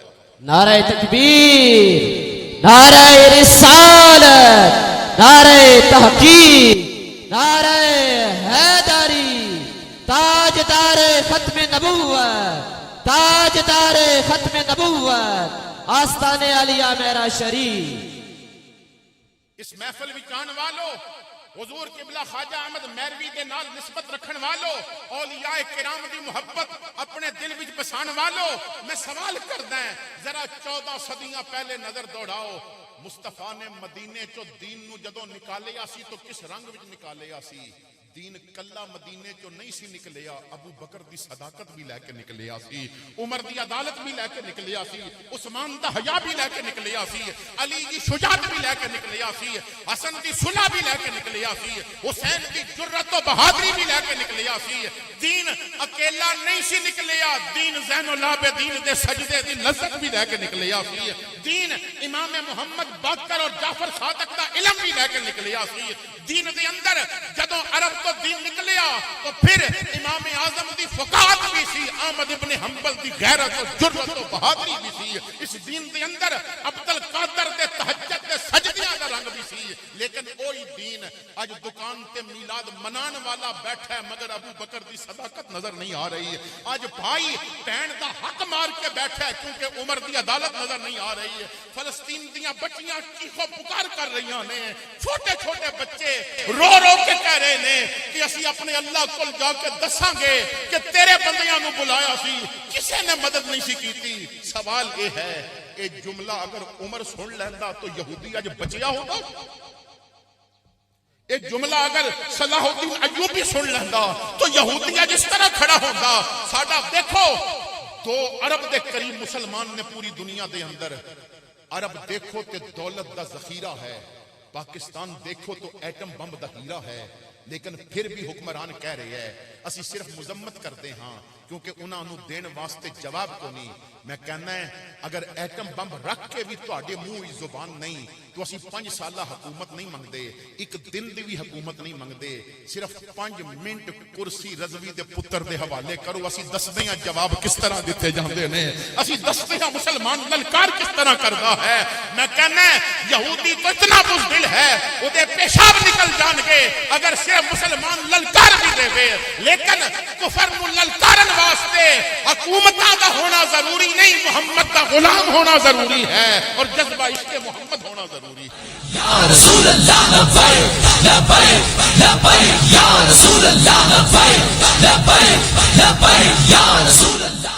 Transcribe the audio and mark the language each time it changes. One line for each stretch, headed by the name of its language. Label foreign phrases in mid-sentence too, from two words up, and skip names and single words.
Urdu: نعرہ تکبیر, نعرہ رسالت, نعرہ تحقیق, نعرہ حیدری, تاجدار ختم نبوت, تاجدار ختم نبوت, آستان علیہ میرا شریف.
Punjabi: اس محفل وچ آن والو, حضور قبلہ خواجہ احمد میروی دے نال نسبت رکھن والو, اولیاء کرام دی محبت اپنے دل وچ بسان والو, میں سوال کردا ہاں ذرا 14 صدیاں پہلے نظر دوڑاؤ. مصطفیٰ نے مدینے چو دین نو جدوں نکالیا سی تو کس رنگ وچ نکالیا سی؟ دین کلا مدینے چو نہیں سی نکلیا, ابو بکر دی صداقت بھی لے کے نکلیا سی, عمر دی عدالت بھی لے کے نکلیا سی, عثمان دا حیا بھی لے کے نکلیا سی, علی دی شجاعت بھی لے کے نکلیا سی, حسن دی صلح بھی لے کے نکلیا سی, حسین دی جرأت و بہادری بھی لے کے نکلیا سی. دین اکیلا نہیں سی نکلیا, دین زین العابدین دے سجدے دی لذت بھی لے کے نکلیا سی. دین امام محمد باقر اور جعفر صادق دا علم بھی لے کے نکلیا سی. دین دے اندر جدوں عرب تو دین نکلیا تو پھر امام اعظم دی فقاہت بھی سی, احمد ابن حنبل دی غیرت و جرأت و بہادری بھی سی. اس دین دے اندر عبد القادر دے تہجد دے سجدیاں دا رنگ بھی سی. لیکن وہی دین اج دکان تے میلاد منان والا بیٹھا ہے مگر ابو بکر دی صداقت نظر نہیں آ رہی ہے. اج بھائی بہن دا حق مار کے بیٹھا ہے کیونکہ عمر دی عدالت نظر نہیں آ رہی ہے. فلسطین دیاں بچیاں چیخو پکار کر رہی نے, چھوٹے چھوٹے بچے رو رو کے کہہ رہے نے کہ اسی اپنے اللہ کول جا کے دساں گے کہ تیرے بندیاں نو بلایا سی کسے نے مدد نہیں سی کیتی. سوال یہ ہے اے جملہ اگر عمر سن لیندا تو یہودی اج بچیا ہوتا؟ اے جملہ اگر صلاح الدین ایوبی سن لیندا تو یہودی اج اس طرح کھڑا ہوندا؟ ساڈا دیکھو 2 ارب دے قریب مسلمان نے پوری دنیا دے اندر. عرب دیکھو تے دولت دا ذخیرہ ہے, پاکستان دیکھو تو ایٹم بم دا ہیرا ہے, لیکن پھر بھی حکمران
Urdu: کہہ رہے ہیں
Punjabi: اسی صرف مذمت کرتے ہاں کیونکہ انہاں نو دین واسطے جواب کو نہیں. میں کہنا ہے اگر ایٹم بم رکھ کے بھی تواڈے منہ وچ زبان نہیں تو اسی 5 سالہ حکومت نہیں منگدے, ایک دن دی بھی حکومت نہیں منگدے, صرف 5 منٹ کرسی رضوی دے پتر دے حوالے کرو, اسی دسدے ہاں جواب کس طرح دتے جاندے نے, اسی دسدے ہاں مسلمان للکار کس طرح کردا ہے. میں کہنا ہے یہودی تو اتنا بزدل ہے او دے پیشاب نکل جان گے اگر صرف مسلمان للکار بھی دے وے, لیکن کفر نو للکارن واسطے حکومتاں دا ہونا ضروری نہیں,
Urdu: محمد کا غلام ہونا ضروری ہے
Punjabi: اور جذبہ عشق محمد ہونا ضروری ہے.
Arabic: یا رسول اللہ لبیک لبیک لبیک یا رسول اللہ لبیک لبیک لبیک یا رسول اللہ.